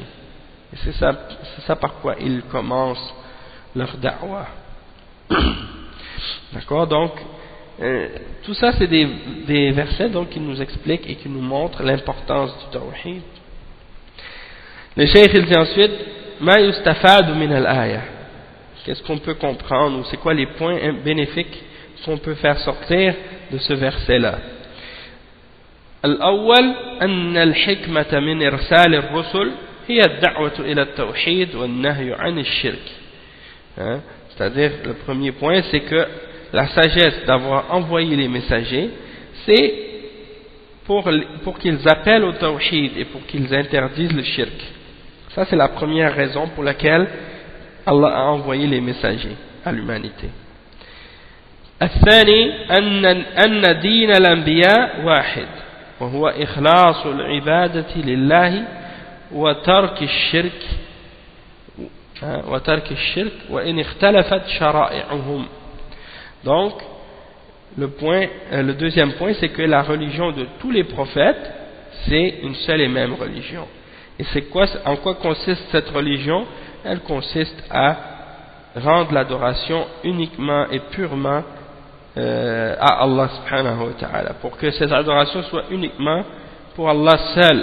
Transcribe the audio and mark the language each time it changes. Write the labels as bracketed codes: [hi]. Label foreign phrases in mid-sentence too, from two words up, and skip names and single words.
[fr] Et c'est ça par quoi ils commencent leur da'wah. D'accord? Donc, tout ça c'est des versets donc, qui nous expliquent et qui nous montrent l'importance du tawhid. Le cheikh il dit ensuite [ar] ما يستفاد من الآية, [fr] qu'est-ce qu'on peut comprendre ou c'est quoi les points bénéfiques qu'on peut faire sortir de ce verset là. [ar] الأول أن الحكمة من إرسال الرسل هي الدعوة إلى التوحيد والنهي عن الشرك. [fr] C'est-à-dire le premier point c'est que la sagesse d'avoir envoyé les messagers c'est pour qu'ils appellent au tawhid et pour qu'ils interdisent le shirk. Ça c'est la première raison pour laquelle Allah a envoyé les messagers à l'humanité. [ar] الثاني أن دين الأنبياء واحد وهو إخلاص العبادة لله وترك الشرك وإن اختلفت شرائعهم. [fr] Donc le deuxième point c'est que la religion de tous les prophètes c'est une seule et même religion. Et en quoi consiste cette religion? Elle consiste à rendre l'adoration uniquement et purement à Allah [ar] سبحانه وتعالى, [fr] pour que cette adoration soit uniquement pour Allah seul.